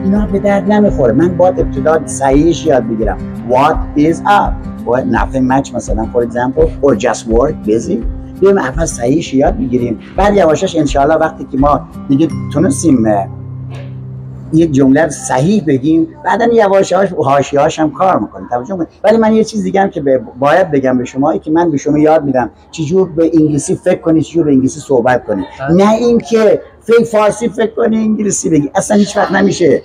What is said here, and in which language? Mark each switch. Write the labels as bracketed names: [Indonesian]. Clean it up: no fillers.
[Persian] اینا به درد نمیخوره. من باید ابتدا صحیحش یاد بگیرم. [English] What is up or nothing much [Persian] مثلا [English] for example or just work busy. [Persian] بیایم اول صحیحش یاد بگیریم، بعد یواشاش انشاءالله وقتی که ما دیگه تونستیم یک جمله صحیح بگیم بعدن یواشاش و حاشیه‌هاش هم کار میکنیم. توجه کنید. ولی من یه چیز دیگه هم که باید بگم به شما که من به شما یاد میدم چجور به انگلیسی فکر کنید، چجور به انگلیسی صحبت کنید، نه اینکه فارسی فکر کنی انگلیسی بگی، اصلا هیچ وقت نمیشه.